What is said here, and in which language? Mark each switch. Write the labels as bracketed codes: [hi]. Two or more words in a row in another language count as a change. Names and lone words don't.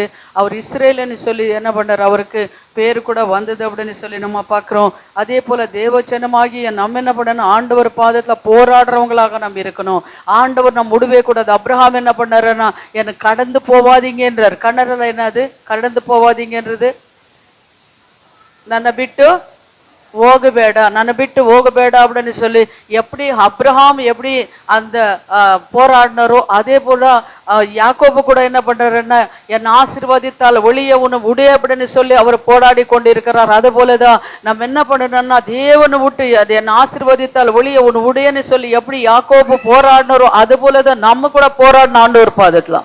[ta] அவர் இஸ்ரேல்னு சொல்லி என்ன பண்ணாரு, அவருக்கு பேரு கூட வந்தது அப்படின்னு சொல்லி நம்ம பார்க்கிறோம். அதே போல தேவச்சனமாகி நம்ம என்ன பண்ணணும், ஆண்டவர் பாதத்துல போராடுறவங்களாக நம்ம இருக்கணும். ஆண்டவர் நம்ம விடவே கூடாது. அப்ரஹாம் என்ன பண்ணாருன்னா, எனக்கு கடந்து போவாதீங்கன்றார். கன்னடல என்னது கடந்து போவாதீங்கன்றது, [kn] ನನ್ನ ಬಿಟ್ಟು ಹೋಗಬೇಡ, ನನ್ನ ಬಿಟ್ಟು ಹೋಗಬೇಡ [ta] அப்படின்னு சொல்லி எப்படி அப்ரஹாம் எப்படி அந்த போராடினாரோ அதே போல யாக்கோபு கூட என்ன பண்றாருன்னா, என் ஆசீர்வதித்தால் ஒளிய உன்னை விடு அப்படின்னு சொல்லி அவர் போராடி கொண்டு இருக்கிறார். அது போலதான் நம்ம என்ன பண்ணணும்னா, தேவனை விட்டு அது என் ஆசீர்வதித்தால் ஒளிய உன்னை விடுன்னு சொல்லி எப்படி யாக்கோபு போராடினாரோ அது போலதான் நம்ம கூட போராடின ஆண்டவர் பாதத்துல.